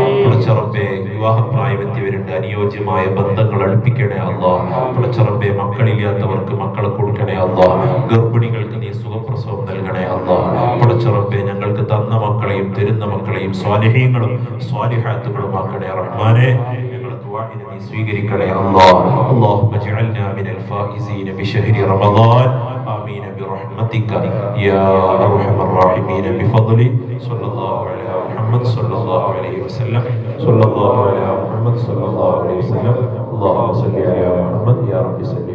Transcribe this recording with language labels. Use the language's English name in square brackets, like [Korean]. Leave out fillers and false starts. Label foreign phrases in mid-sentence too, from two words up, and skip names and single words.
[Malayalam] പടച്ച റബ്ബേ, വിവാഹപ്രായമെത്തിയവരുണ്ട്, അനുയോജ്യമായ ബന്ധങ്ങൾ അടുപ്പിക്കണേ അല്ലാഹ്. പടച്ച റബ്ബേ, മക്കളില്ലാത്തവർക്ക് മക്കളെ കൊടുക്കണേ അല്ലാഹ്. ഗർഭിണികൾക്ക് നീ സുഖപ്രസവം നൽകണേ അല്ലാഹ്. പടച്ച റബ്ബേ, ഞങ്ങൾക്ക് തന്ന മക്കളെയും തരുന്ന മക്കളെയും സ്വാലിഹീങ്ങളും സ്വാലിഹാത്തുകളുമാക്കണേ റഹ്മാനെ. ഞങ്ങളുടെ ദുആഇനെ നീ സ്വീകരിക്കണേ അല്ലാഹ്. [Arabic] اللهم اجعلنا من الفائزين بشهر رمضان آمين برحمتك يا أرحم الراحمين بفضل صلى الله على محمد صلى الله عليه وسلم صلى الله على محمد صلى الله عليه وسلم اللهم صل على محمد يا رب صل